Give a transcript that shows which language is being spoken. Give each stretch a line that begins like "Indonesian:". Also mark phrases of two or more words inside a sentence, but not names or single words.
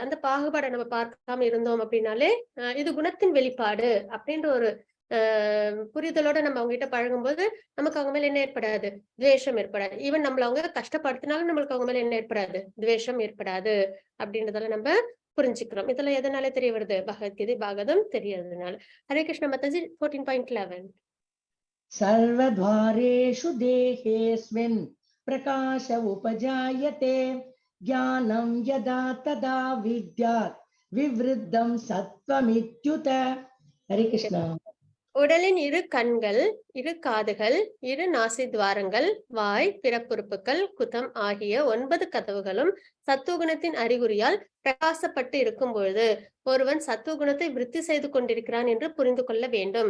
Tamil: அந்த பாகுபாடை நம்ம பார்க்காம இருந்தோம் அப்படின்னாலே இது குணத்தின் வெளிப்பாடு அப்படின்ற ஒரு புரிதலோட நம்ம அவங்க கிட்ட பழகும்போது நமக்கு அவங்க மேல என்ன ஏற்படாது? துவேஷம் ஏற்படாது. ஈவன் நம்மள அவங்க கஷ்டப்படுத்தினாலும் நம்மளுக்கு அவங்க மேல என்ன ஏற்படாது? துவேஷம் ஏற்படாது அப்படின்றதால நம்ம புரிஞ்சுக்கிறோம். இதெல்லாம் எதனால தெரிய வருது? பகவத்கீதை பாகவதம் தெரியறதுனால. ஹரே கிருஷ்ண மாதாஜி 14.11.
Sanskrit: सर्वद्वारेषु देहेऽस्मिन् प्रकाश उपजायते ज्ञानं यदा तदा विद्यात् विवृद्धं सत्त्वमित्युत. हरे कृष्ण.
Tamil: உடலின் இரு கண்கள், இரு காதுகள், இரு நாசி துவாரங்கள், வாய், பிறப்புறுப்புகள், குதம் ஆகிய 9 கதவுகளும் சத்துவகுணத்தின் அறிகுறியால் பிரகாசப்பட்டு இருக்கும் பொழுது ஒருவன் சத்துவகுணத்தை விருத்தி செய்து கொண்டிருக்கிறான் என்று புரிந்து கொள்ள வேண்டும்.